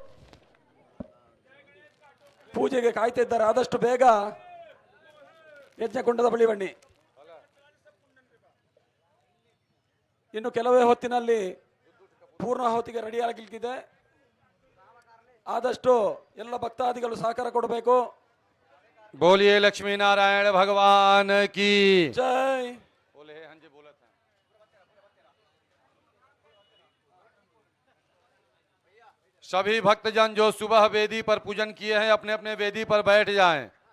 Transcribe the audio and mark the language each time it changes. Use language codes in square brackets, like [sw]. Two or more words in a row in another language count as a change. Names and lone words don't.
[kn] ಪೂಜೆಗೆ ಕಾಯ್ತಿದ್ದಾರೆ. ಆದಷ್ಟು ಬೇಗ ಯಜ್ಞಕುಂಡದ ಬಳಿ ಬನ್ನಿ. ಇನ್ನು ಕೆಲವೇ ಹೊತ್ತಿನಲ್ಲಿ ಪೂರ್ಣಾಹುತಿಗೆ ರೆಡಿಯಾಗಲಿಕ್ಕಿದೆ. ಆದಷ್ಟು ಎಲ್ಲ ಭಕ್ತಾದಿಗಳು ಸಹಕಾರ ಕೊಡಬೇಕು. [hi] बोलिए लक्ष्मी नारायण भगवान की जय। बोले हाँ जी बोला था। सभी भक्तजन जो सुबह वेदी पर पूजन किए हैं अपने अपने वेदी पर बैठ जाएं।